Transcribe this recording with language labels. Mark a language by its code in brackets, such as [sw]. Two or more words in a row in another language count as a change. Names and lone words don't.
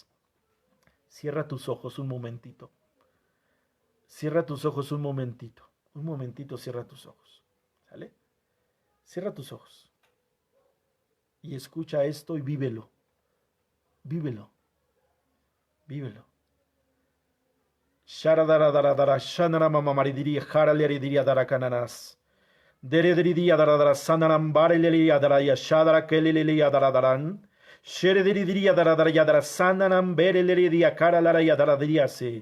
[es] Cierra tus ojos un momentito. Cierra tus ojos un momentito. Un momentito, cierra tus ojos. ¿Sale? Cierra tus ojos. Y escucha esto y vívelo. Vívelo. Vívelo. Sharadara shanara mamamaridiria haraleridiria darakananas. Derediridia daradara sanaram bareleria daraya shadara keleleria daradaran. Sherediridia daradara yadara sananam bereleria karalara yadaradia se.